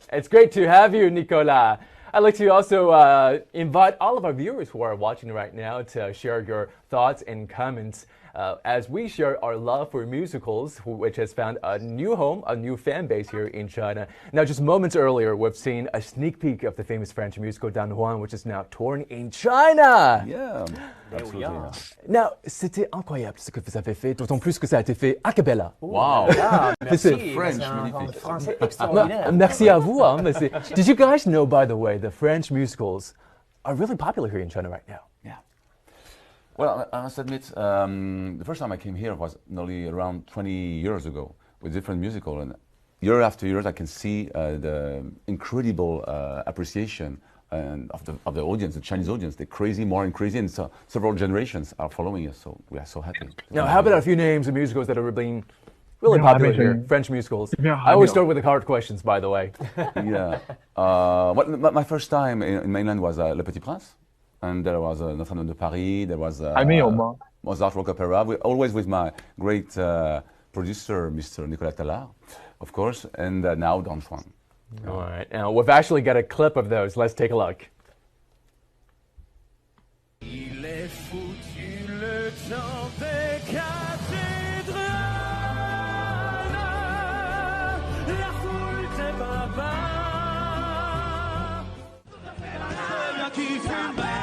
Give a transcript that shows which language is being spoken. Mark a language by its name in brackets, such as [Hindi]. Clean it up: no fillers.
[English] It's great to have you, Nicolas. I'd like to also invite all of our viewers who are watching right now to share your thoughts and comments as we share our love for musicals, which has found a new home, a new fan base here in China. Now, just moments earlier, we've seen a sneak peek of the famous French musical Don Juan, which is now touring in China. Yeah, absolutely. Now, [French] c'était incroyable ce que vous avez fait, d'autant plus que ça a été fait a cappella. [English] Wow. [French] Merci. [English] French, [French] magnifique. Français extraordinaire. Merci à vous. [English] Hein, did you guys know, by the way, the French musicals are really popular here in China right now? Yeah. Well, I must admit, the first time I came here was nearly around 20 years ago with different musical, and year after year I can see the incredible appreciation of the audience, the Chinese audience. They're crazy, more and crazy, and so several generations are following us. So we are so happy. Now, how about a few names of musicals that are being really popular here? French musicals. I always start with the hard questions, by the way. Yeah. My first time in mainland was Le Petit Prince. And there was Notre-Dame de Paris, there was Mozart Rock Opera, always with my great producer, Mr. Nicolas Tallard, of course, and now Don Juan. All right, now we've actually got a clip of those. Let's take a look. [French] Il est foutu le temps des cathédrales, la foule des barbares, qui fait mal.